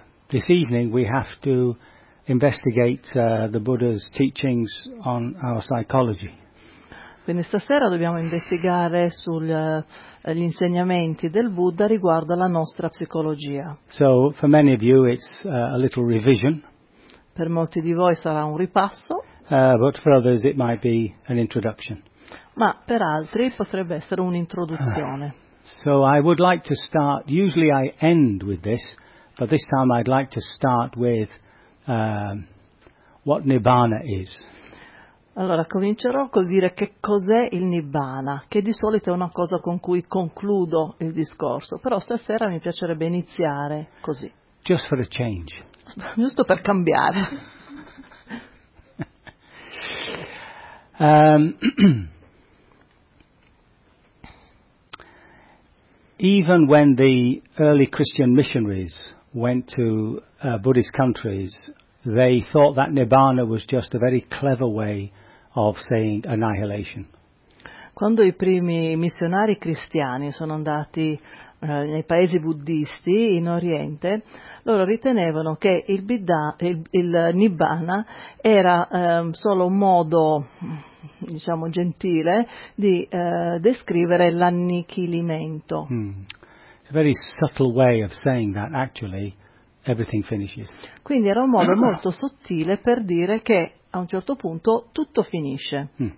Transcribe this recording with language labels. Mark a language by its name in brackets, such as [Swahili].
[English] This evening we have to investigate the Buddha's teachings on our psychology. [Italian] Quindi stasera dobbiamo investigare sugli insegnamenti del Buddha riguardo alla nostra psicologia. [English] So for many of you it's a little revision. [Italian] Per molti di voi sarà un ripasso. [English] But for others it might be an introduction. [Italian] Ma per altri potrebbe essere un'introduzione. [English] So I would like to start, usually I end with this, but this time I'd like to start with what Nibbana is. [Italian] Allora comincerò col dire che cos'è il Nibbana, che di solito è una cosa con cui concludo il discorso, però stasera mi piacerebbe iniziare così. [English] Just for a change. [Italian] Giusto per cambiare. [English] Even when the early Christian missionaries went to Buddhist countries, they thought that Nibbana was just a very clever way of saying annihilation. [Italian] Quando i primi missionari cristiani sono andati nei paesi buddisti in Oriente, loro ritenevano che il Nibbana era solo un modo, diciamo, gentile di descrivere l'annichilimento. [English] It's a very subtle way of saying that actually everything finishes. [Italian] Quindi era un modo molto sottile per dire che a un certo punto tutto finisce.